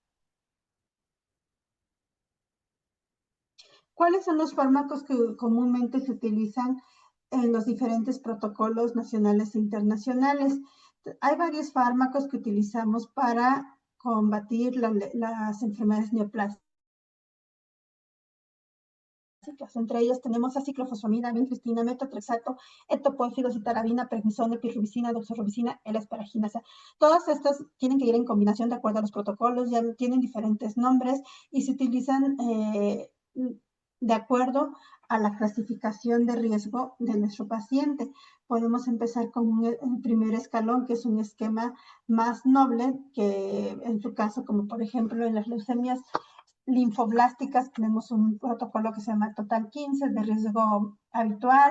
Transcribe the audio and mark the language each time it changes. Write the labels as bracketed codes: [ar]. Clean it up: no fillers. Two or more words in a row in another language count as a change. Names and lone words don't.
[es] ¿Cuáles son los fármacos que comúnmente se utilizan en los diferentes protocolos nacionales e internacionales? Hay varios fármacos que utilizamos para combatir las enfermedades neoplásicas. Entre ellas tenemos aciclofosfamida, vincristina, metotrexato, etoposide, citarabina, prednisona, pirubicina, doxorubicina, L-asparagina. O sea, todas estas tienen que ir en combinación de acuerdo a los protocolos, ya tienen diferentes nombres y se utilizan de acuerdo a la clasificación de riesgo de nuestro paciente. Podemos empezar con un primer escalón, que es un esquema más noble, que en su caso, como por ejemplo en las leucemias linfoblásticas, tenemos un protocolo que se llama Total 15 de riesgo habitual.